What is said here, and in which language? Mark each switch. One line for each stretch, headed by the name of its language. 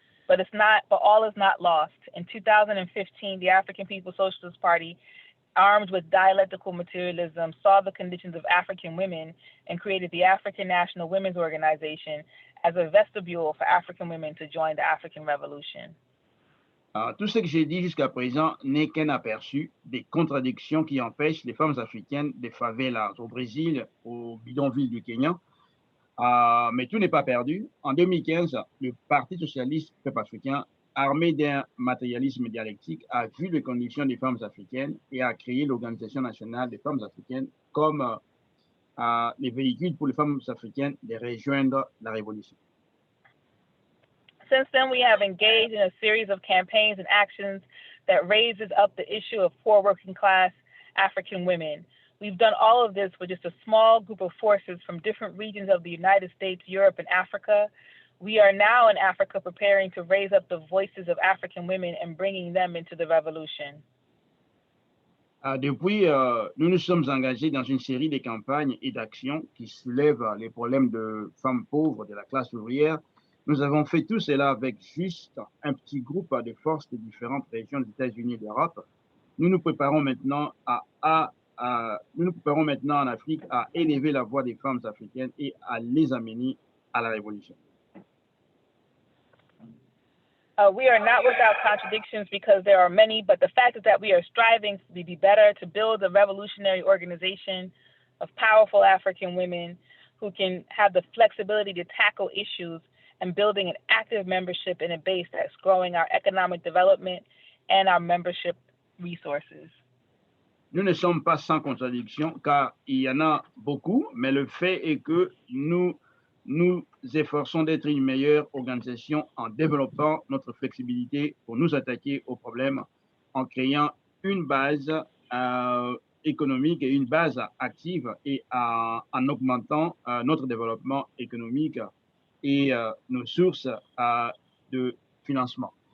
English: But all is not lost. In 2015, the African People's Socialist Party, armed with dialectical materialism, saw the conditions of African women and created the African National Women's Organization as a vestibule for African women to join the African Revolution.
French: Tout ce que j'ai dit jusqu'à présent n'est qu'un aperçu des contradictions qui empêchent les femmes africaines des favelas au Brésil, au bidonville du Kenya. Mais tout n'est pas perdu. En 2015, le Parti socialiste peuple africain, armé d'un matérialisme dialectique, a vu les conditions des femmes africaines et a créé l'Organisation nationale des femmes africaines comme les véhicules pour les femmes africaines de rejoindre la révolution.
English: Since then, we have engaged in a series of campaigns and actions that raises up the issue of poor working class African women. We've done all of this with just a small group of forces from different regions of the United States, Europe, and Africa. We are now in Africa preparing to raise up the voices of African women and bringing them into the revolution.
French: Depuis, nous nous sommes engagés dans une série de campagnes et d'actions qui soulèvent les problèmes de femmes pauvres de la classe ouvrière. Nous avons fait tout cela avec juste un petit groupe de forces de différentes régions des États-Unis et d'Europe. Nous nous préparons maintenant en Afrique à élever la voix des femmes africaines et à les amener à la révolution.
English: We are not without contradictions because there are many, but the fact is that we are striving to be better, to build a revolutionary organization of powerful African women who can have the flexibility to tackle issues and building an active membership in a base that's growing our economic development and our membership resources.
French: Nous ne sommes pas sans contradiction car il y en a beaucoup, mais le fait est que nous nous efforçons d'être une meilleure organisation en développant notre flexibilité pour nous attaquer aux problèmes, en créant une base économique et une base active et en augmentant notre développement économique et nos sources de financement.